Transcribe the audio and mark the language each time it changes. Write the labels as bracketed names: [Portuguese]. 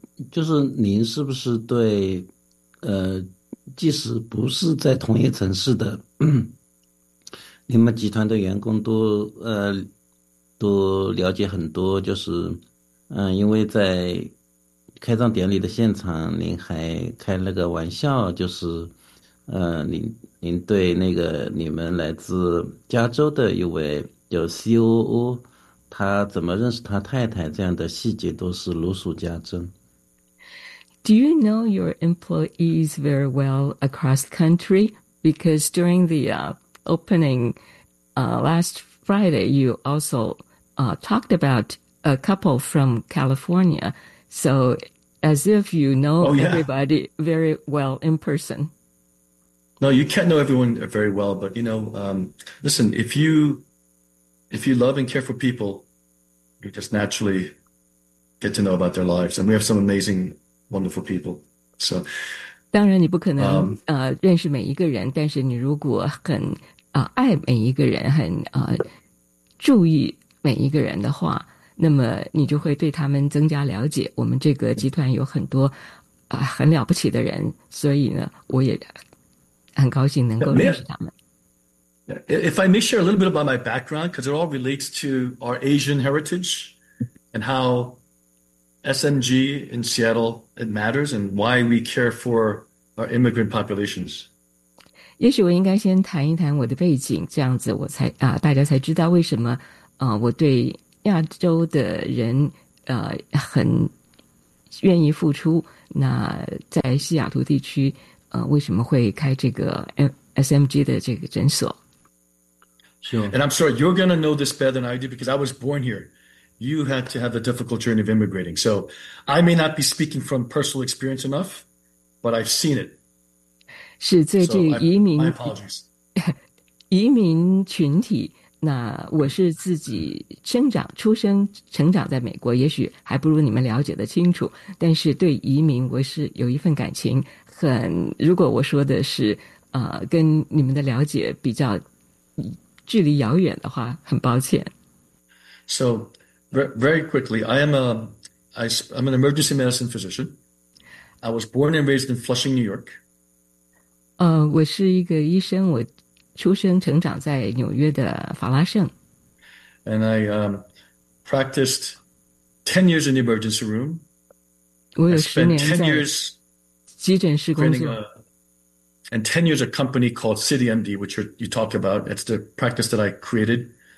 [Chinese] 就是您是不是对即使不是在同一城市的你们集团的员工都了解很多，就是因为在开张典礼的现场您还开了个玩笑，就是您对那个你们来自加州的一位叫 COO， 他怎么认识他太太这样的细节都是如数家珍。 [English] Do you know your employees very well across country? Because during the opening last Friday, you also talked about a couple from California. So as if you know everybody very well in person. No, you can't know everyone very well, but, you know, listen, if you love and care for people, you just naturally get to know about their lives. And we have some amazing, wonderful people. So, [Chinese] 当然你不可能认识每一个人，但是你如果很爱每一个人，很注意每一个人的话，那么你就会对他们增加了解。我们这个集团有很多很了不起的人，所以呢，我也很高兴能够认识他们。 [English] If I may share a little bit about my background, because it all relates to our Asian heritage and how SMG in Seattle, it matters and why we care for our immigrant populations. [Chinese] 也许我应该先谈一谈我的背景，这样子我才大家才知道为什么我对亚洲的人很愿意付出。那在西雅图地区为什么会开这个 SMG 的这个诊所。 [English] Sure. And I'm sorry, you're going to know this better than I do because I was born here. You had to have a difficult journey of immigrating. So I may not be speaking from personal experience enough, but I've seen it. [Chinese] 是最近移民。 [English] So、my apologies. [Chinese] 移民群体，那我是自己生长、出生、成长在美国，也许还不如你们了解的清楚，但是对移民我是有一份感情。如果我说的是跟你们的了解比较距离遥远的话，很抱歉。 [English] So, very quickly, I'm an emergency medicine physician. I was born and raised in Flushing, New York. [Chinese] 我是一个医生，我出生成长在纽约的法拉盛。 [English] And I practiced 10 years in the emergency room. [Chinese] 我有十年在。急诊室工作 [English] and 10 years a company called CityMD, which you talk about. It's the practice that I created.